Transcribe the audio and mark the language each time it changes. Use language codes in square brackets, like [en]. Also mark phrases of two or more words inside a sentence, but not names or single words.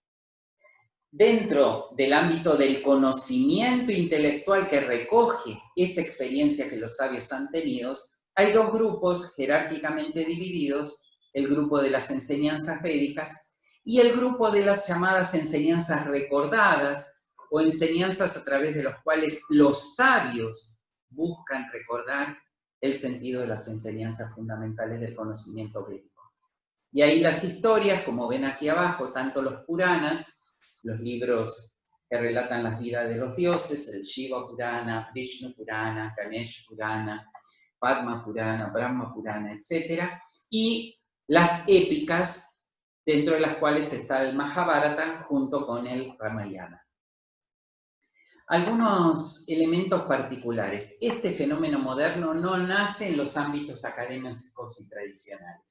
[es] Dentro del ámbito del conocimiento intelectual que recoge esa experiencia que los sabios han tenido, hay 2 grupos jerárquicamente divididos, el grupo de las enseñanzas védicas y el grupo de las llamadas enseñanzas recordadas o enseñanzas a través de las cuales los sabios buscan recordar el sentido de las enseñanzas fundamentales del conocimiento védico. Y ahí las historias, como ven aquí abajo, tanto los Puranas, los libros que relatan las vidas de los dioses, el Shiva Purana, Vishnu Purana, Ganesh Purana, Padma Purana, Brahma Purana, etc. Y las épicas, dentro de las cuales está el Mahabharata junto con el Ramayana. Algunos elementos particulares. Este fenómeno moderno no nace en los ámbitos académicos y tradicionales.